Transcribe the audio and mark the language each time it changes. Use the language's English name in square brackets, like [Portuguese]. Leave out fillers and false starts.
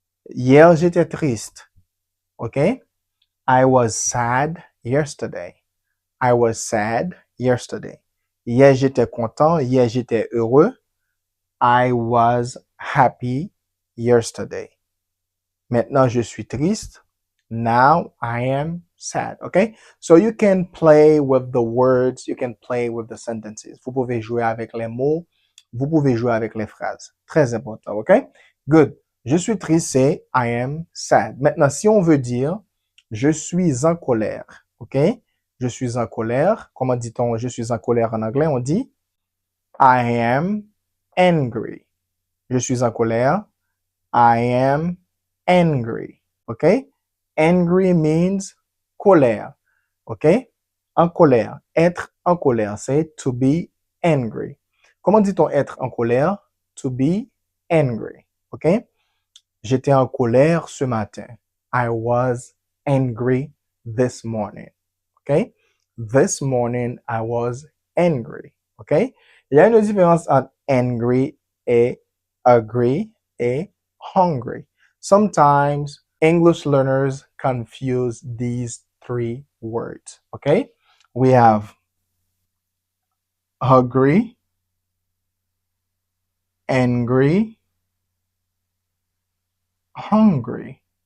[French] Hier, j'étais triste. OK? [English] I was sad yesterday. I was sad yesterday. [French] Hier, j'étais content. Hier, j'étais heureux. [English] I was happy yesterday. [French] Maintenant, je suis triste. [English] Now I am sad. Okay? So you can play with the words, you can play with the sentences. [French] Vous pouvez jouer avec les mots, vous pouvez jouer avec les phrases. Très important. Okay? Good. Je suis triste, c'est [English] I am sad. [French] Maintenant, si on veut dire je suis en colère. Okay? Je suis en colère. Comment dit-on je suis en colère en anglais? On dit [English] I am angry. [French] Je suis en colère. [English] I am angry. Okay? Angry means colère. Okay? [French] En colère. Être en colère, c'est [English] to be angry. [French] Comment dit-on être en colère? [English] To be angry. [French] Okay? J'étais en colère ce matin. [English] I was angry this morning. Okay? This morning, I was angry. Okay? [French] Il y a une différence entre angry et agree et hungry. [English] Sometimes English learners confuse these three words. Okay? We have hungry, angry, hungry.